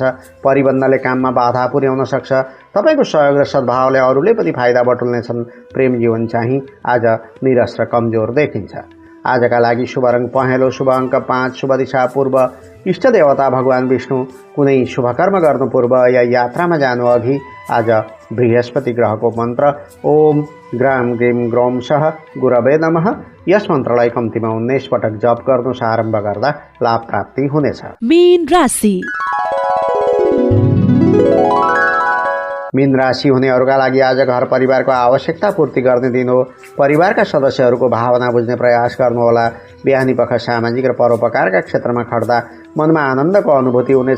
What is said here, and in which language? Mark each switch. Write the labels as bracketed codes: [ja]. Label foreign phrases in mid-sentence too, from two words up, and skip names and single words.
[ne] परिबन्धले काममा बाधा पुर्याउन सक्छ। तपाईँको सहयोग र सद्भावले अरूले पनि फाइदा बटुल्नेछन्। प्रेम जीवन चाहिँ आज निरस र कमजोर देखिन्छ। आजका लागि शुभ रङ पहेँलो, शुभ अङ्क 5, शुभ दिशा पूर्व, इष्ट देवता भगवान विष्णु। कुनै शुभकर्म गर्नु पूर्व या यात्रामा जानु अघि आज बृहस्पति ग्रहको मन्त्र [sa] ओम ग्राम ग्रीम ग्रौम सह गुरवे नमः [ne] यस मन्त्रलाई कम्तीमा 19 पटक जप गर्नु आरम्भ गर्दा लाभ प्राप्ति हुनेछ। मीन राशि। मीन राशि हुनेहरूका लागि आज घर परिवारको आवश्यकता पूर्ति गर्ने दिन हो। परिवारका सदस्यहरूको भावना बुझ्ने प्रयास गर्नुहोला। बिहानी पख सामाजिक र परोपकारका क्षेत्रमा खट्दा मनमा आनन्दको अनुभूति हुनेछ।